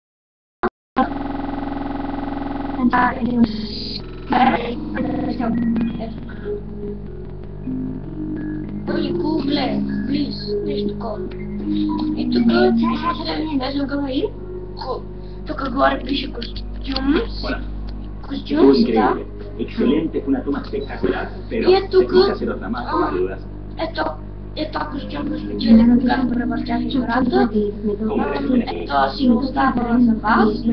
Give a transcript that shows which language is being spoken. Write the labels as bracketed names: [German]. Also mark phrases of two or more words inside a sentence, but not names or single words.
[Bulgarian] Ой, Google, please, нещо такова. И тук горе пише костюм, да. [Spanish] Excelente, fue una toma espectacular, pero tuca se nota más, no dudas. [Bulgarian] Ето костюм го спечелих, когато превъртях играта. Ето си го оставя за вас.